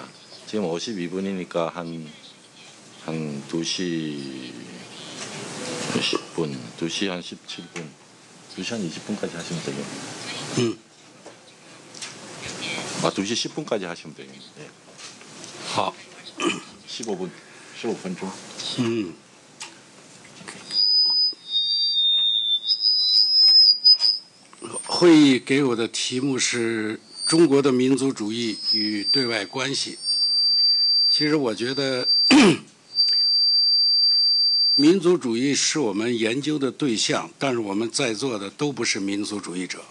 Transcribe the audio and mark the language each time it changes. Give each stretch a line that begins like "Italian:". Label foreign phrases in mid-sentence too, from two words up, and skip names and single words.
Korean: 지금 52분이니까 한 2시 10분, 2시 한 17분, 2시 한 20분까지 하시면 되겠네요. 2시 10분까지 하시면 되겠네요. 네.
Chinese: 好，
Korean: 15분 중.
Chinese: 会议给我的题目是中国的民族主义与对外关系。其实我觉得，民族主义是我们研究的对象，但是我们在座的都不是民族主义者。